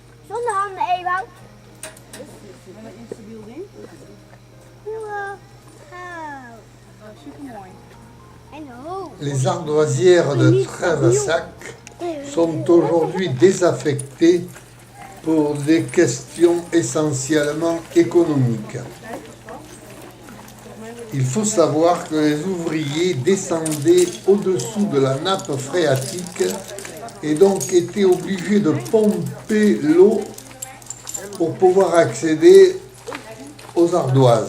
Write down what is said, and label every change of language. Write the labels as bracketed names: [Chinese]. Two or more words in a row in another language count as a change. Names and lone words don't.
[Dutch] Zonder handen, Ewout. Instabiel ding. Wow. Super mooi. En hoog. [French] Les ardoisières de Trèvesac sont aujourd'hui désaffectées pour des questions essentiellement économiques. Il faut savoir que les ouvriers descendaient au-dessous de la nappe phréatique et donc étaient obligés de pomper l'eau pour pouvoir accéder aux ardoises.